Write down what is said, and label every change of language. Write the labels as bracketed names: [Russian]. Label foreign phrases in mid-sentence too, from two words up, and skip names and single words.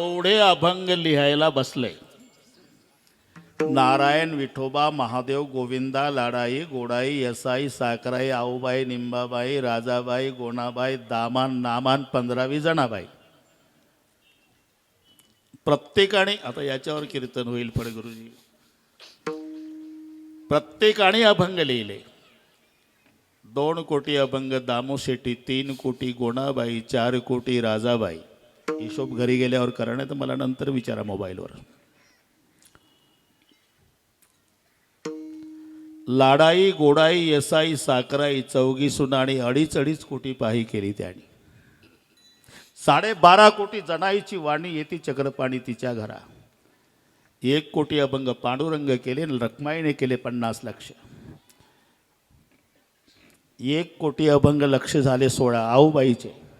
[Marathi] एवढे अभंग लिहायला बसले. नारायण विठोबा महादेव गोविंदा लाडाई गोडाई यसाई साकराई आऊबाई निंबाबाई राजाबाई गोणाबाई दामान नामान 15 जणाबाई. प्रत्येकाने आता याच्यावर कीर्तन होईल पण गुरुजी. प्रत्येकाने अभंग लिहिले. 2 कोटी अभंग दामो शेट्टी, 3 कोटी गोणाबाई, 4 कोटी राजाबाई. हिशोब घरी गेल्यावर करा, नाही तर मला नंतर विचारा मोबाईलवर. लाडाई गोडाई यसाई साकराई 4 सुना आणि 2.5 कोटी पाही केली त्यांनी. 12.5 कोटी जनाईची वाणी येती चक्रपाणी तिच्या घरा. 1 कोटी अभंग पांडुरंग केले, रखमाईने केले 50 लक्ष. 1 कोटी अभंग लक्ष झाले 16 आऊबाईचे.